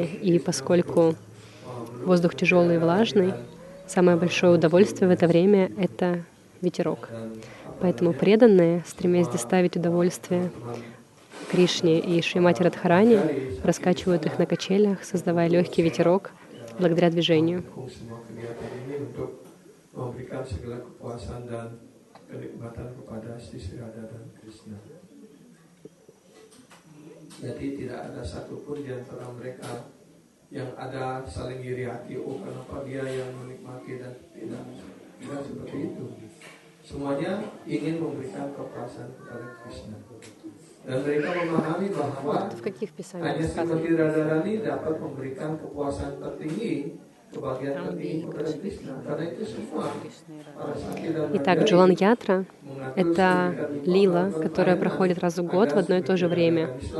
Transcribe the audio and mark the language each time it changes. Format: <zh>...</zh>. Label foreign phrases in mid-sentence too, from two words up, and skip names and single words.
<ru>И поскольку воздух тяжелый и влажный, самое большое удовольствие в это время — это ветерок. Поэтому преданные, стремясь доставить удовольствие Кришне и Шримати Радхарани, раскачивают их на качелях, создавая легкий ветерок благодаря движению.</ru> <id>Kenikmatan kepada Sri Radha dan Krishna. Jadi tidak ada satupun di antara mereka yang ada saling iri hati, oh kenapa dia yang menikmati dan tidak seperti itu. Semuanya ingin memberikan kepuasan kepada Krishna. Dan mereka memahami bahwa hanya Srimati Radharani dapat memberikan kepuasan tertinggi.</id> <ru>Итак, Джалан Ятра — это лила, которая проходит раз в год в одно и то же время.</ru>